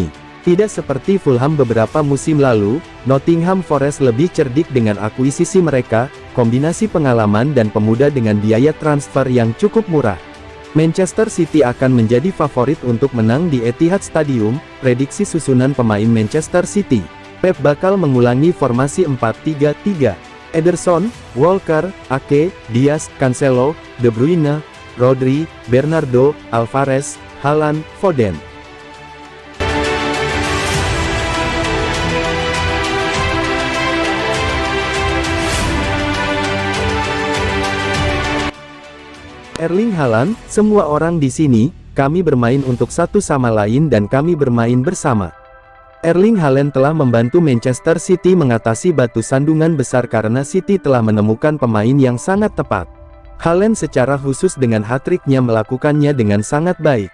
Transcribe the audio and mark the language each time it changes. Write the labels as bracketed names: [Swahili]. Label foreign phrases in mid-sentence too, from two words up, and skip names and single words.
[Indonesian] Tidak seperti Fulham beberapa musim lalu, Nottingham Forest lebih cerdik dengan akuisisi mereka, kombinasi pengalaman dan pemuda dengan biaya transfer yang cukup murah. Manchester City akan menjadi favorit untuk menang di Etihad Stadium, prediksi susunan pemain Manchester City. Pep bakal mengulangi formasi 4-3-3. Ederson, Walker, Ake, Diaz, Cancelo, De Bruyne, Rodri, Bernardo, Alvarez, Haaland, Foden. Erling Haaland, semua orang di sini, kami bermain untuk satu sama lain dan kami bermain bersama. Erling Haaland telah membantu Manchester City mengatasi batu sandungan besar karena City telah menemukan pemain yang sangat tepat. Haaland secara khusus dengan hat-tricknya melakukannya dengan sangat baik.